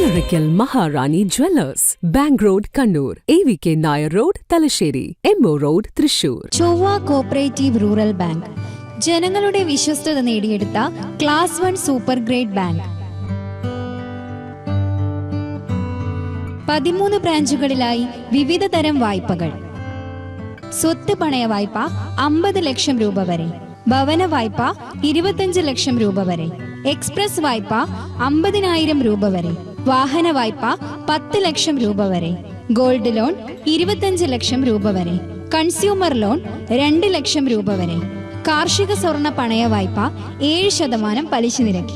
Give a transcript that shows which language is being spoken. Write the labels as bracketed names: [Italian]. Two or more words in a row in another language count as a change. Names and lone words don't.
[Malayalam] Irikal Maharani Jewellers, Bank Road, Kannur, AVK Nair Road, Talasheri, MO Road, Thrissur. ചൊവ്വ കോപ്പറേറ്റീവ് റൂറൽ ബാങ്ക് ജനങ്ങളുടെ വിശ്വസ്തത നേടിയെടുത്ത [English] class 1 super grade bank. [Malayalam] 13 ബ്രാഞ്ചുകളിലായി വിവിധ തരം വായ്പകൾ. സ്വത്ത് പണയ വായ്പ 50 ലക്ഷം രൂപ വരെ, ഭവന വായ്പ 25 ലക്ഷം രൂപ വരെ, എക്സ്പ്രസ് വായ്പ 50,000 രൂപ വരെ, വാഹന വായ്പ 10 ലക്ഷം രൂപ വരെ, [English] gold loan [Malayalam] 25 ലക്ഷം രൂപ വരെ, [English] consumer loan [Malayalam] 2 ലക്ഷം രൂപ വരെ, കാർഷിക സ്വർണ്ണ പണയ വായ്പ 7% പലിശ നിരക്കിൽ.